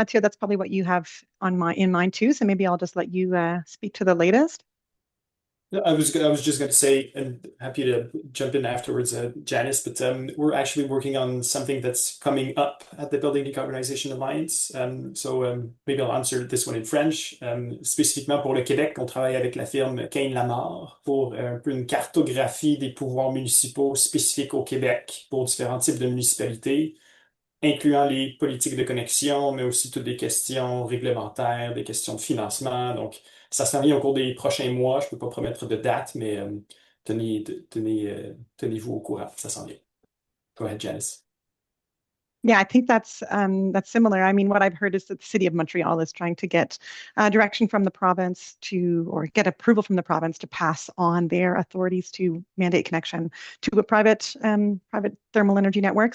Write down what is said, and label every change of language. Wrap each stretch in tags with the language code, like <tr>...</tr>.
<en>Mathieu, that's probably what you have in mind too. So maybe I'll just let you speak to the latest. I was just going to say, and happy to jump in afterwards, Janice, but we're actually working on something that's coming up at the Building Decarbonization Alliance. Maybe I'll answer this one in French.</en> <fr>Spécifiquement pour le Québec, on travaille avec la firme Kane Lamar pour un peu une cartographie des pouvoirs municipaux spécifiques au Québec pour différents types de municipalités, incluant les politiques de connexion, mais aussi toutes des questions réglementaires, des questions de financement. Donc, ça s'en vient au cours des prochains mois. Je ne peux pas promettre de date, mais tenez-vous au courant. Ça s'en vient.</fr> <en>Go ahead,</en> <fr>Janice.</fr> <en>Yeah, I think that's similar. I mean, what I've heard is that the city of Montreal is trying to get direction from the province or get approval from the province to pass on their authorities to mandate connection to a private thermal energy network.</en>